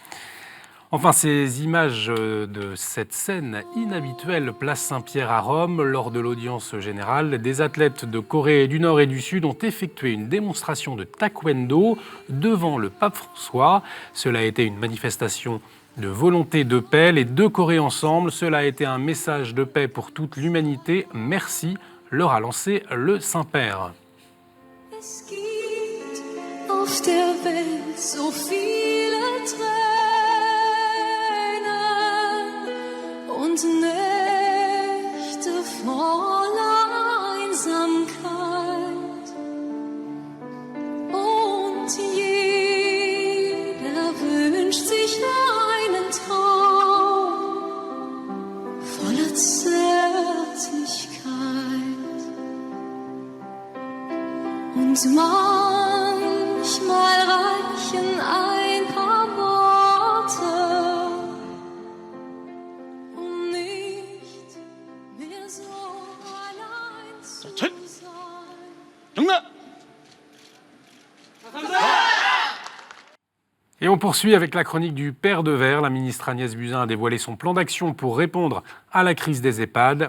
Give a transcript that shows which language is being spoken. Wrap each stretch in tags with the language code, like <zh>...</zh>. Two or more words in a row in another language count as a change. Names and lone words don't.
<fr>Enfin, ces images de cette scène inhabituelle place Saint-Pierre à Rome, lors de l'audience générale, des athlètes de Corée du Nord et du Sud ont effectué une démonstration de taekwondo devant le pape François. Cela a été une manifestation de volonté de paix. Les deux Corées ensemble, cela a été un message de paix pour toute l'humanité. Merci, leur a lancé le Saint-Père.</fr> <de>Es gibt auf der Welt so viele Tränen und Nächte voller Einsamkeit und jeder wünscht sich einen Traum voller Zärtlichkeit und manchmal reichen ein paar Worte,</de> <fr>Et on poursuit avec la chronique du Père de Verre. La ministre Agnès Buzyn a dévoilé son plan d'action pour répondre à la crise des EHPAD.</fr>